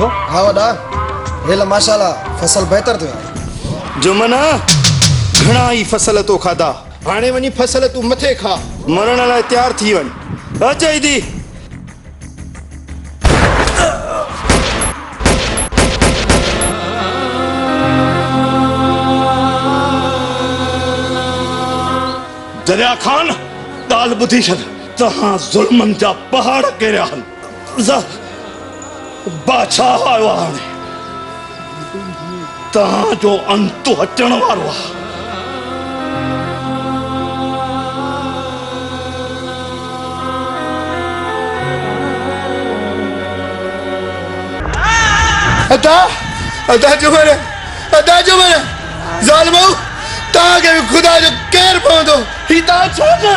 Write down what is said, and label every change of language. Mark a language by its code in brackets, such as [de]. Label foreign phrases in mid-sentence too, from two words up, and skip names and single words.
[sd] हाँ वॾा हेल माशाल्लाह फसल बहितर थियो जुमना घणा ई फसल तो खाधा हाणे वञी फसल तूं मथे खा मरण लाइ तयार थी वञ अचई दी दरिया खान ताल बुधी छॾ तहां ज़ुल्मनि जा पहाड़ केरिया हल बादशाह आयो आहे हाणे तहां जो अंत अचण वारो आहे अदा जुमन ज़ालिमो तव्हांखे बि ख़ुदा जो केरु पवंदो ही तव्हां छो कयो